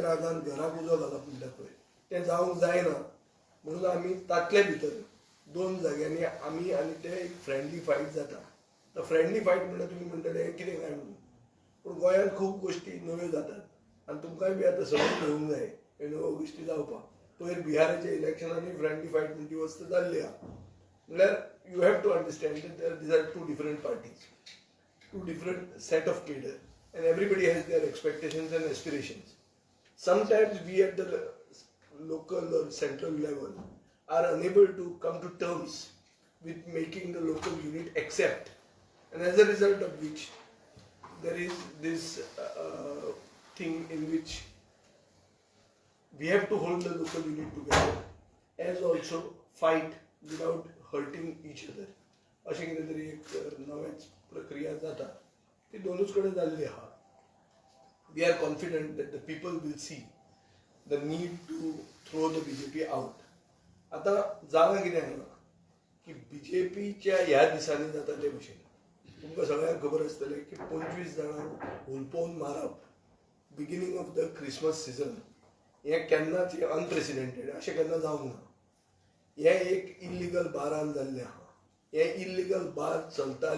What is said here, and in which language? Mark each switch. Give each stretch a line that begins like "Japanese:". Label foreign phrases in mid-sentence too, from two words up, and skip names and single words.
Konkani: रागान घराक उजो घालप म्हणटा पळय तें जावंक जायना म्हणून आमी तातले भितर 2 जाग्यांनी आमी आनी ते एक फ्रेंडली फायट जाता तो फ्रेंडली फायट म्हणल्यार तुमी म्हणटले हें कितें काय म्हणून पूण गोंयांत खूब गोश्टी नव्यो जातात आनी तुमकांय बी आतां समज घेवंक जाय ह्यो नव्यो गोश्टी जावपाक पयर बिहाराच्या इलेक्शनांनी फ्रेंडली फायट म्हणटी वस्त जाल्ली आहा म्हणल्यार
English: You have to understand that these are 2 different parties 2 different set of cadre and everybody has their expectations and aspirations. Sometimes we at the local or central level are unable to come to terms with making the local unit accept, and as a result of which there is this thing in which we have to hold the local unit together as also fight without hurting each other.
Konkani: अशें कितें तरी एक नवेच प्रक्रिया जाता ती दोनूच कडेन जाल्ली आहा
English: We are confident that the people will see the need to throw the BJP out
Konkani: आतां जालां कितें हांगा की बीजेपीच्या ह्या दिसांनी जाता ते भशेन तुमकां सगळ्यांक खबर आसतलें की 25 जाणांक हुलपोवन मारप
English: beginning of the Christmas season
Konkani: हें केन्नाच अनप्रेसिडेंटेड अशें केन्ना जावंक ना हें एक इल्लिगल बारान जाल्लें आहा हे इल्लिगल बार चलताले